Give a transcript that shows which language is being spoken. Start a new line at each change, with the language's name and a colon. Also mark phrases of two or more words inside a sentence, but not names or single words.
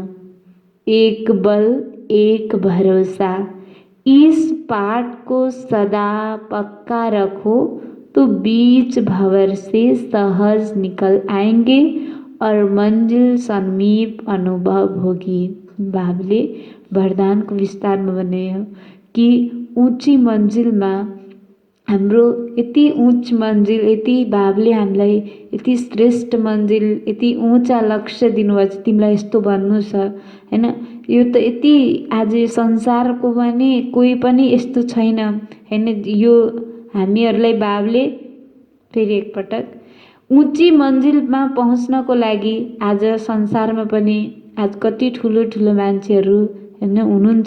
Hindi: एक बल एक भरोसा, इस पाठ को सदा पक्का रखो तो बीच भंवर से सहज निकल आएंगे और मंजिल समीप अनुभव होगी।
Nepali: बाबुले वरदान को विस्तार में बनायो कि ऊंची मंजिल में हाम्रो यति उच्च मंजिल, यति बाबुले हामीलाई यति श्रेष्ठ मंजिल, यति ऊंचा लक्ष्य दिनुभएको छ, तिमीलाई यस्तो भन्नु छ हैन। यो त यति आज संसारको पनि कोही पनि यस्तो छैन हैन। यो हामीहरूलाई बाबुले फेरि एकपटक ऊंची मन्जिलमा पहुँच्नको लागि आज संसारमा पनि आज कति ठुलो ठुलो मान्छेहरू होइन हुनुहुन्छ।